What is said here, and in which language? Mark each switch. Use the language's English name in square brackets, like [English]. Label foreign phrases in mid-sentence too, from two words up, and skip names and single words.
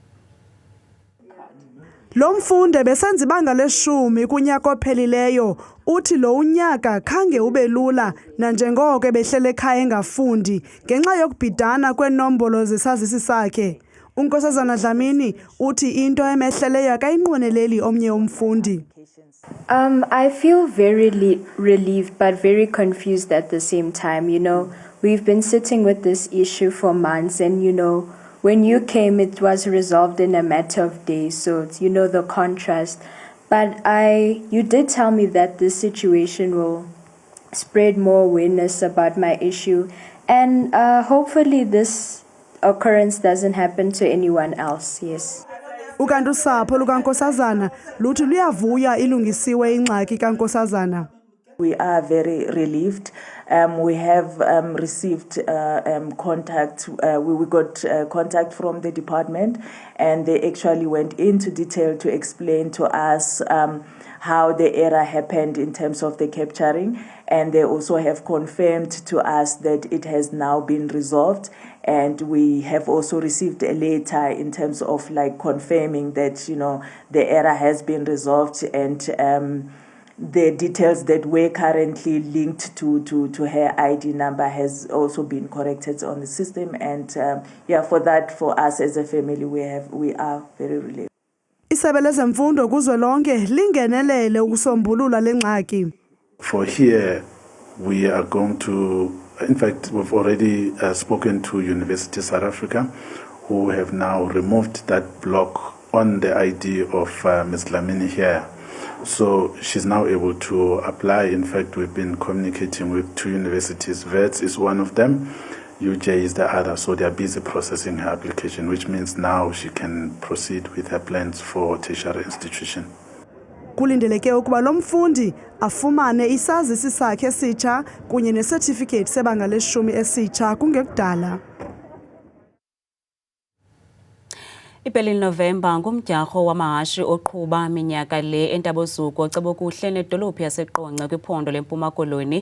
[Xhosa] Lo mfunde besenza ibanga le-10 kunyaka ophelileyo uthi lo unyaka khange ube lula nanjengoko ebehlele ekhaya engafundi ngenxa yokubhidana kweenombolo zesazisi sakhe. uNkosazana Dlamini uthi into emehleleyo akayinqweneleli omnye umfundi. [English] I feel very relieved but very confused at the same time. You know, we've been sitting with this issue for months and, you know, when you came, it was resolved in a matter of days. So, it's, you know, the contrast. But you did tell me that this situation will spread more awareness about my issue. And hopefully this occurrence doesn't happen to anyone else. Yes. [Xhosa] Ukanti usapho lukaNkosazana luthi luyavuya ilungisiwe ingxaki kaNkosazana. [English] We are very relieved. We have received contact. We got contact from the department, and they actually went into detail to explain to us how the error happened in terms of the capturing, and they also have confirmed to us that it has now been resolved. And we have also received a letter in terms of like confirming that, you know, the error has been resolved, and the details that were currently linked to her ID number has also been corrected on the system. And for that, for us as a family, we are very relieved. [Xhosa] Isebe lezemfundo kuzwelonke lingenelele ukusombulula le ngxaki. [English] For here, we are going to, in fact, we've already spoken to University of South Africa, who have now removed that block on the ID of Ms. Dlamini here. So she's now able to apply. In fact, we've been communicating with 2 universities. Wits is one of them, UJ is the other. So they are busy processing her application, which means now she can proceed with her plans for tertiary institution. [Xhosa] Kulindeleke ukuba lo mfundi afumane isazisi sakhe esitsha kunye necertificate sebanga le-10 esitsha kungekudala. Ipheli November ngumdyarho wamahashi oqhuba minyaka le eNtabosuku ocebokuhle nedolophu yaseQonce kwiphondo leMpuma Koloni.